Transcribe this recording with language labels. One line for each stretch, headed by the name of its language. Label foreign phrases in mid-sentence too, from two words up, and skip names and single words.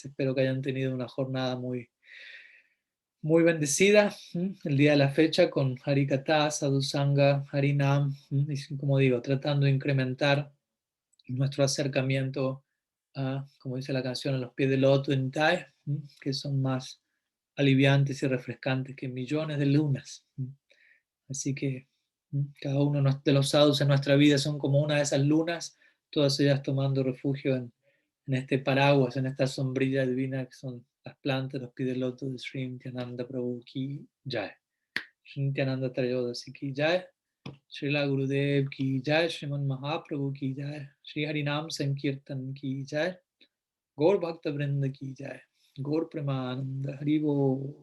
Spanish: Espero que hayan tenido una jornada muy, muy bendecida el día de la fecha con Harikatha, Sadhusanga, Harinam, y como digo, tratando de incrementar nuestro acercamiento a, como dice la canción, a los pies del loto en Tai, que son más aliviantes y refrescantes que millones de lunas. Así que cada uno de los sadhus en nuestra vida son como una de esas lunas, todas ellas tomando refugio en este paraguas, en esta sombrilla divina que son las plantas, los pies del loto de Sri Nityananda Prabhu
Bangla: কি জয়. শ্রী নিত্যানন্দ ত্রয়োদশী কি জয়. শ্রীল গুরুদেব কি জয়. শ্রীমান মহাপ্রভু কি জয়। শ্রী হরিনাম সংকীর্তন কি জয়. গৌর ভক্ত বৃন্দ কি জয়। গৌর প্রেমানন্দ হরিবোল.